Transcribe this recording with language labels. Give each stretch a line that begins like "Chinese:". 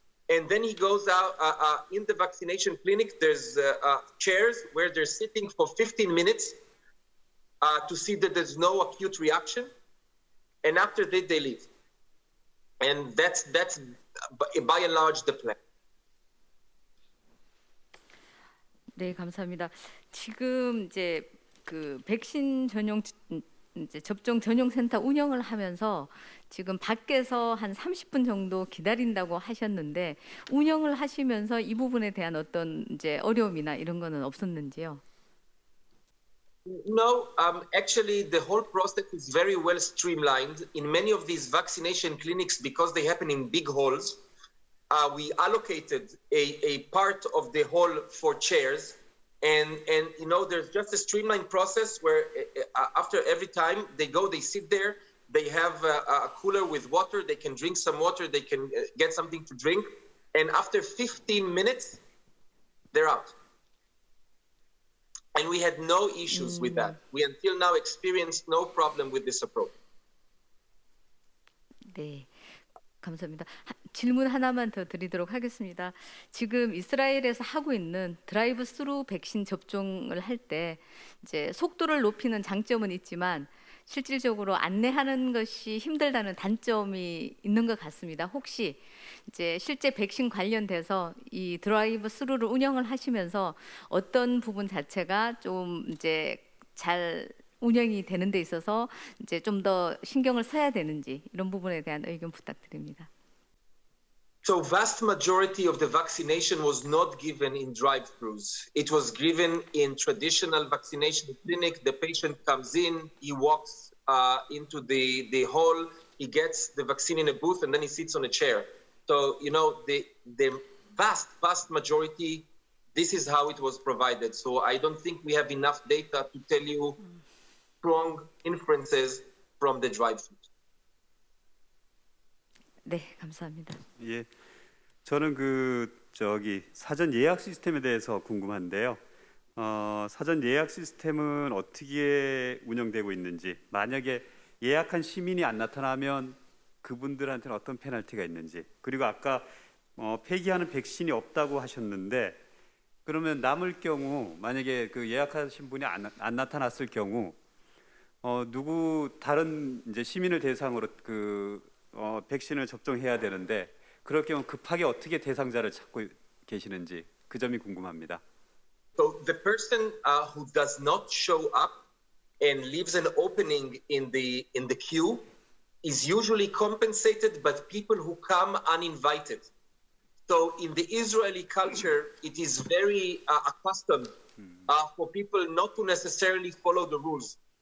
English: And then he goes out in the vaccination clinic. There's chairs where they're sitting for 15 minutes to see that there's no acute reaction. And after that, they leave. And that's by and large the plan.
Korean: 네, 감사합니다. 지금 이제 그 백신 전용 이제 접종 전용 센터 운영을 하면서 지금 밖에서 한 30분 정도 기다린다고 하셨는데 운영을 하시면서 이 부분에 대한 어떤 이제 어려움이나 이런 거는 없었는지요?
English: No, actually the whole process is very well streamlined. In many of these vaccination clinics, because they happen in big halls, we allocated a part of the hall for chairs. And you know, there's just a streamlined process where after every time they go, they sit there, they have a cooler with water, they can drink some water, they can get something to drink. And after 15 minutes, they're out. And we had no issues with that. We until now experienced no problem with this approach.
Korean: 네, 감사합니다. 질문 하나만 더 드리도록 하겠습니다. 지금 이스라엘에서 하고 있는 드라이브 스루 백신 접종을 할 때 이제 속도를 높이는 장점은 있지만 실질적으로 안내하는 것이 힘들다는 단점이 있는 것 같습니다. 혹시 이제 실제 백신 관련돼서 이 드라이브 스루를 운영을 하시면서 어떤 부분 자체가 좀 이제 잘 운영이 되는 데 있어서 이제 좀 더 신경을 써야 되는지 이런 부분에 대한 의견 부탁드립니다.
English: So vast majority of the vaccination was not given in drive-thrus. It was given in traditional vaccination clinic. The patient comes in, he walks into the hall, he gets the vaccine in a booth, and then he sits on a chair. So, you know, the vast majority, this is how it was provided. So I don't think we have enough data to tell you strong inferences from the drive-thrus.
Korean: 네, 감사합니다. 예, 저는 사전 예약 시스템에 대해서 궁금한데요. 사전 예약 시스템은 어떻게 운영되고 있는지, 만약에 예약한 시민이 안 나타나면 그분들한테는 어떤 페널티가 있는지, 그리고 아까 폐기하는 백신이 없다고 하셨는데 그러면 남을 경우 만약에 그 예약하신 분이 안 나타났을 경우 누구 다른 이제 시민을 대상으로 백신을 접종해야 되는데 그럴 경우 급하게 어떻게 대상자를 찾고 계시는지 그 점이 궁금합니다.
English: So the person who does not show up and leaves an opening in the queue is usually compensated by people who come uninvited. So in the Israeli culture, it is very accustomed for people not to necessarily follow the rules.